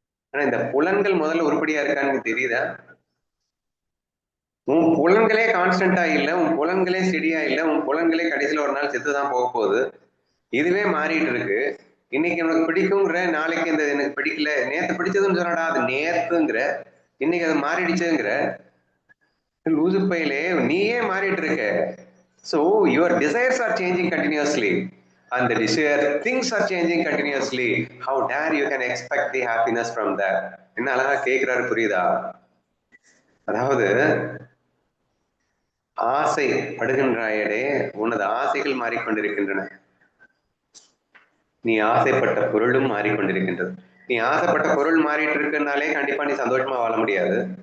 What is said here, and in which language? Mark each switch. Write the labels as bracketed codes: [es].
[ta] ஆனா இந்த புலன்கள் முதல்ல உருப்படியா இருக்கான்னு தெரியுதா? உன் புலன்களே கான்ஸ்டன்டா இல்ல, உன் புலன்களே ஸ்டெடியா இல்ல, உன் புலன்களே கடைசியில ஒரு நாள் செத்துதான் போக போகுது. இதுவே மாறிட்டு இருக்கு. இன்னைக்கு உனக்கு பிடிக்குங்கிற, நாளைக்கு இந்த எனக்கு பிடிக்கல, நேத்து பிடிச்சதுன்னு சொன்னடா அது நேத்துங்கிற, இன்னைக்கு அது மாறிடுச்சுங்கிற. லூசு பையிலே நீயே மாறிட்டு இருக்க. [en] So your desires are changing continuously and the desire things are changing continuously. How dare you can expect the happiness from that? [ta] என்ன அழகா கேட்கிறாரு, புரியுதா? அதாவது ஆசை படுகின்றாயடே, உனது ஆசைகள் மாறிக்கொண்டிருக்கின்றன. நீ ஆசைப்பட்ட பொருளும் மாறிக்கொண்டிருக்கின்றது. நீ ஆசைப்பட்ட பொருள் மாறிட்டு இருக்குனாலே கண்டிப்பா நீ சந்தோஷமா வாழ முடியாது.